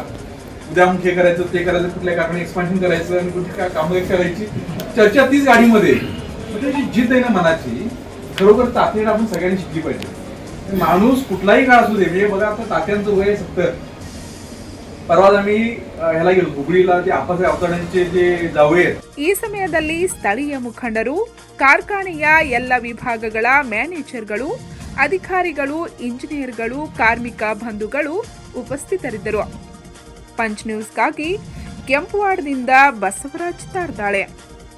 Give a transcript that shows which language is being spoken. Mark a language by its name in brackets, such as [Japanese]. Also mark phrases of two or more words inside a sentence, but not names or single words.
[Marathi] उद्या मग हे करायचं ते करायचं, कुठल्या कारखाने एक्सपान्शन करायचं आणि कुठली काय कामं करायची चर्चा तीच गाडीमध्ये. म्हणजे जी जिद्द आहे ना मनाची, खरोखर तात्याला आपण सगळ्यांनी शिकली पाहिजे. माणूस कुठलाही काळ असू दे. म्हणजे बघा आता तात्यांचं वय 70. परवाच आम्ही ह्याला गेलो हुबळीला, ते आप्पासाहेब अवताड्यांचे जे जावळे आहेत. [Kannada] ಈ ಸಮಯದಲ್ಲಿ ಸ್ಥಳೀಯ ಮುಖಂಡರು, ಕಾರ್ಖಾನೆಯ ಎಲ್ಲ ವಿಭಾಗಗಳ ಮ್ಯಾನೇಜರ್ಗಳು, ಅಧಿಕಾರಿಗಳು, ಇಂಜಿನಿಯರ್ಗಳು, ಕಾರ್ಮಿಕ ಬಂಧುಗಳು ಉಪಸ್ಥಿತರಿದ್ದರು. ಪಂಚ್ ನ್ಯೂಸ್ಗಾಗಿ ಕೆಂಪುವಾಡದಿಂದ ಬಸವರಾಜ್ ತಾರ್ದಾಳೆ.